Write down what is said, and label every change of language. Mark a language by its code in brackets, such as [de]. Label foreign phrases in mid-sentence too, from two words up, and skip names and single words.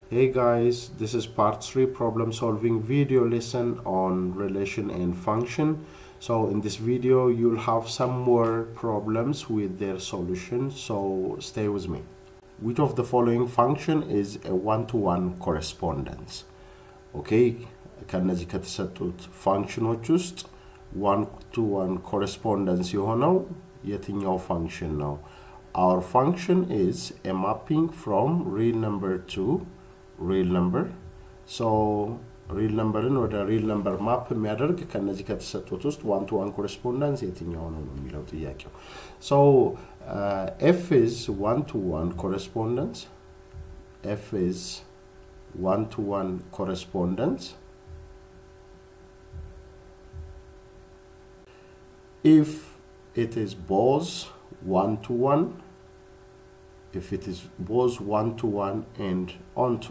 [en] Hey guys, this is part 3 problem solving video lesson on relation and function. So in this video you'll have some more problems with their solution, so stay with me. Which of the following function is a one-to-one correspondence? [am] Okay, ከነዚህ ከተሰጡት ፋንክሽኖች ውስጥ [en] one-to-one correspondence [am] የሆነው የትኛው function ነው? [en] Our function is a mapping from real number to real number. So real number in order real number map [am] የሚያደርግ ከነዚህ ከተሰጡት ውስጥ [en] one-to-one correspondence [am] የትኛው ነው የሚለው ጥያቄው። [en] So f is one-to-one correspondence. F is one-to-one correspondence if it is both one-to-one, if it is both one-to-one and onto.